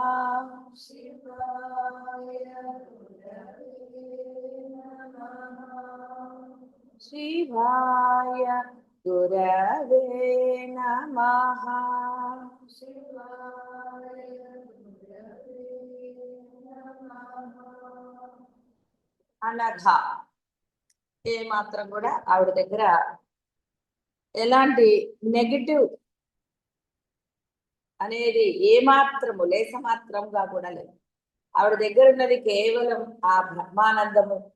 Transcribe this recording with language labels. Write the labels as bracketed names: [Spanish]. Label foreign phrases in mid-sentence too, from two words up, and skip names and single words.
[Sanskrit] शिवाय गुरवे नमः। शिवाय गुरवे नमः। शिवाय गुरवे नमः। [Telugu] అనఘ ఏ మాత్రం కూడా ఆవిడ దగ్గర ఎలాంటి నెగిటివ్ అనేది ఏమాత్రము లేసమాత్రంగా కూడా లేదు. ఆవిడ దగ్గర ఉన్నది కేవలం ఆ బ్రహ్మానందము.